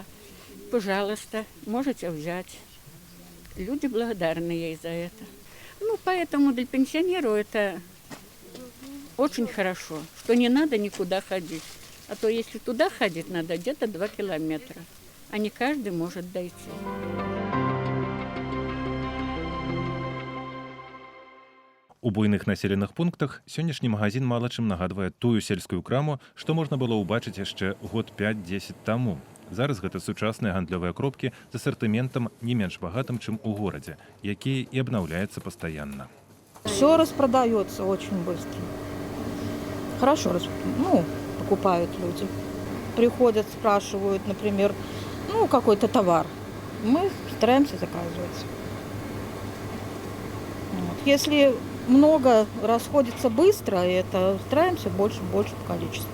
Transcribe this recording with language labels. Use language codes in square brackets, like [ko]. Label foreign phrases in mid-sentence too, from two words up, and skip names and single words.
[ru] Пожалуйста, можете взять. Люди благодарны ей за это. Ну, поэтому для пенсионеров это очень хорошо, что не надо никуда ходить. А то если туда ходить, надо где-то 2 километра. А не каждый может дойти. [be] У буйных населеных пунктах сённяшні магазин мала чым нагадвае тую сельскую краму, што можна было ўбачыць яшчэ год 5-10 таму. Зараз гэта сучасныя гандлёвыя кропкі з асартыментам не менш багатым, чым у горадзе, які і абнаўляецца пастаянна. [ru] Все распродается очень быстро. Хорошо, покупают люди. Приходят, спрашивают, например, какой-то товар. Мы стараемся заказывать. Вот. Если много расходится быстро, это стараемся больше в количестве.